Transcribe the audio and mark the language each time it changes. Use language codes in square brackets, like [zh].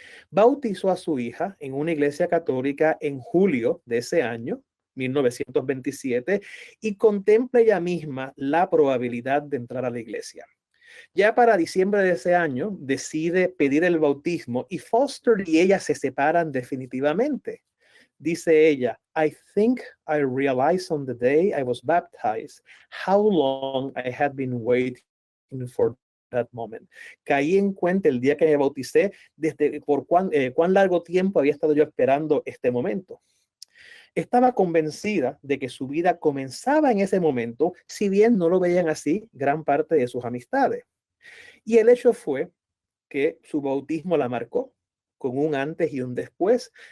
[es] Bautizó a su hija en una iglesia católica en julio de ese año, 1927, y contempla ella misma la probabilidad de entrar a la iglesia. Ya para diciembre de ese año decide pedir el bautismo y Foster y ella se separan definitivamente. Dice ella, [en] I think I realized on the day I was baptized how long I had been waiting for that moment. [es] Caí en cuenta el día que me bauticé desde por cuán largo tiempo había estado yo esperando este momento. Estaba convencida de que su vida comenzaba en ese momento, si bien no lo veían así gran parte de sus amistades. Y el hecho fue que su bautismo la marcó con un antes y un después.